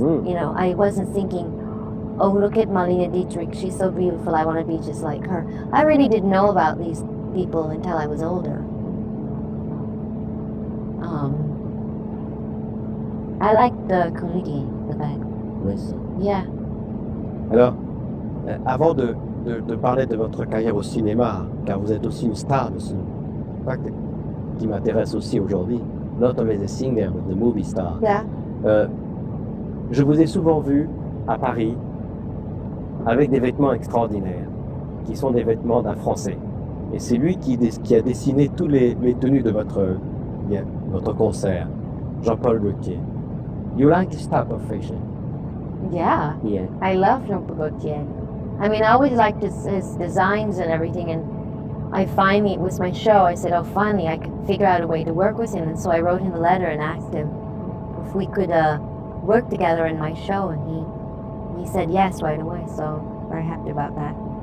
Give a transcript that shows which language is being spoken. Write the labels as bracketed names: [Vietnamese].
[English] You know, I wasn't thinking, oh, look at Marlene Dietrich, she's so beautiful, I want to be just like her. I really didn't know about these people until I was older. I liked the comedian that I was. Yeah. [French] Alors, avant de parler de votre carrière au cinéma, car vous êtes aussi une star de ce fact qui m'intéresse aussi aujourd'hui, not only the singer, but the movie star. [English] Yeah. [French] Je vous ai souvent vu à Paris avec des vêtements extraordinaires, qui sont des vêtements d'un Français. Et c'est lui qui a dessiné tous les tenues de votre concert, Jean-Paul Gaultier. [English] You like this type of fashion? Yeah. Yeah. I love Jean-Paul Gaultier. I mean, I always liked his designs and everything, and I finally, with my show, I said, oh, finally, I could figure out a way to work with him, and so I wrote him a letter and asked him if we could work together in my show, and he said yes right away, so very happy about that.